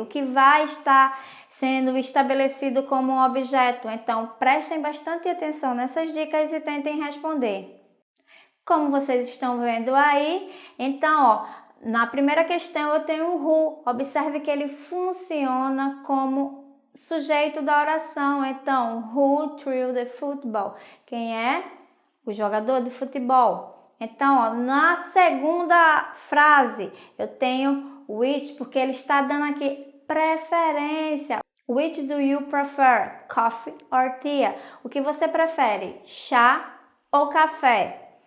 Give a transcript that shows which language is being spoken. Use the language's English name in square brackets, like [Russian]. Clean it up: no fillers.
[Portuguese] O que vai estar sendo estabelecido como um objeto? Então, prestem bastante atenção nessas dicas e tentem responder. Como vocês estão vendo aí, então, ó, na primeira questão eu tenho um who. Observe que ele funciona como sujeito da oração. [English] Então, who threw the football? [Portuguese] Quem é? O jogador de futebol. Então, ó, na segunda frase, eu tenho which, porque ele está dando aqui preferência. [English] Which do you prefer? Coffee or tea? [Portuguese] O que você prefere? Chá ou café?